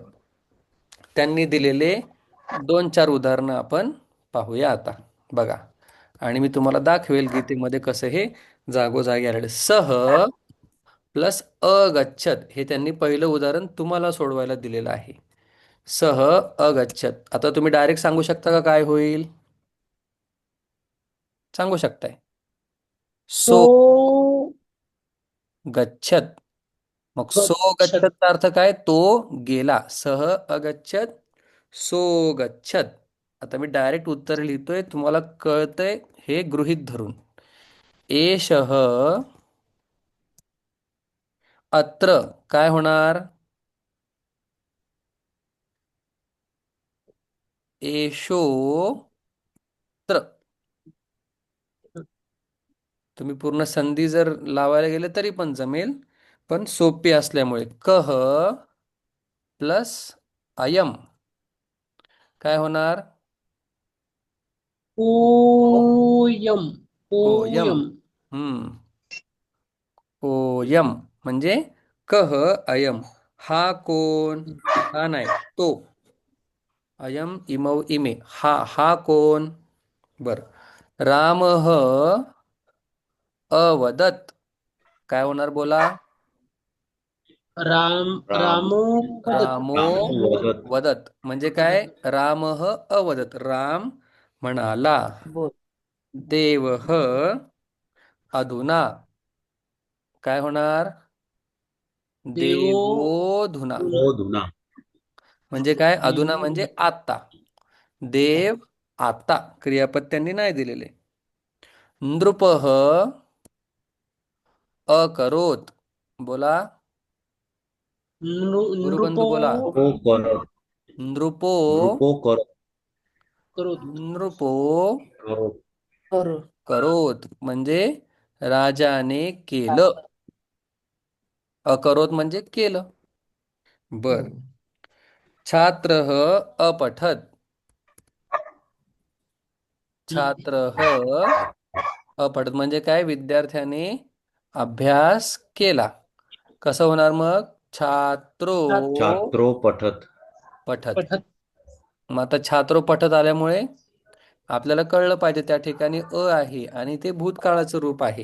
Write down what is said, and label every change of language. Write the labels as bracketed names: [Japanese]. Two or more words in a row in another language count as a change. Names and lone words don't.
[Marathi] त्यांनी दिलेले 2-4 उदाहरणं आपण पाहूया आता. बघा, आणि मी तुम्हाला दाखवेल गीतेमध्ये कसं हे जागोजागी आलेलं. सह प्लस अगच्छत हे त्यांनी पहिलं उदाहरण तुम्हाला सोडवायला दिलेलं आहे. [Sanskrit] सह अगच्छत. [Marathi] आता तुम्ही डायरेक्ट सांगू शकता का काय होईल? सांगू शकताय. सो तो [Sanskrit] गच्छत. मग सो गच्छत. [Marathi] गच्छतचा अर्थ काय? तो गेला. [Sanskrit] सह अगच्छत, सो गच्छत. [Marathi] आता मी डायरेक्ट उत्तर लिहितोय, तुम्हाला कळतंय हे गृहीत धरून. [Sanskrit] एषः अत्र [Marathi] काय होणार? [Sanskrit] एषोत्र. [Marathi] तुम्ही पूर्ण संधी जर लावायला गेले तरी पण जमेल, पण सोपी असल्यामुळे कह प्लस अयम काय होणार? [Sanskrit] ओयम. ओयम. ओयम. [Marathi] हम्म. ओयम म्हणजे [Sanskrit] कह अयम. [Marathi] हा कोण? हा नाही, तो. [Sanskrit] अयम इमौ इमे. [Marathi] हा कोण? बर. [Sanskrit] रामः अवदत [Marathi] काय होणार बोला? [Sanskrit] राम. राम रामो वदत. रामो राम वदत. [Marathi] वदत म्हणजे काय? [Sanskrit] रामः अवदत [Marathi] राम म्हणाला. बोल. [Sanskrit] देवः अधुना [Marathi] काय होणार? [Sanskrit] देवो देवोधुना धुना. ओधुना. [Marathi] म्हणजे काय? अधुना [Sanskrit] देवो [Marathi] म्हणजे [Sanskrit] धुना. [Marathi] आता. देव आता क्रियापद त्यांनी नाही दिलेले. [Sanskrit] नृपः अकरोत [Marathi] बोला. [Sanskrit] नृपो [Marathi] गुरुबंधू बोला. [Sanskrit] ओ करत. नृपो नृपो करत. करोत. नृपो करत. कर. [Marathi] करोत म्हणजे राजाने केलं. झालं. अकरोत म्हणजे केलं. बर. हम्म. [Sanskrit] छात्रः अपठत. छात्रः अपठत [Marathi] म्हणजे काय? विद्यार्थ्याने अभ्यास केला. कसं होणार मग? [Sanskrit] छात्रो छात्रो पठत. पठत. पठत. [Marathi] मग आता [Sanskrit] छात्रो पठत [Marathi] आल्यामुळे आपल्याला कळलं पाहिजे त्या ठिकाणी अ आहे आणि ते भूतकाळाचं रूप आहे.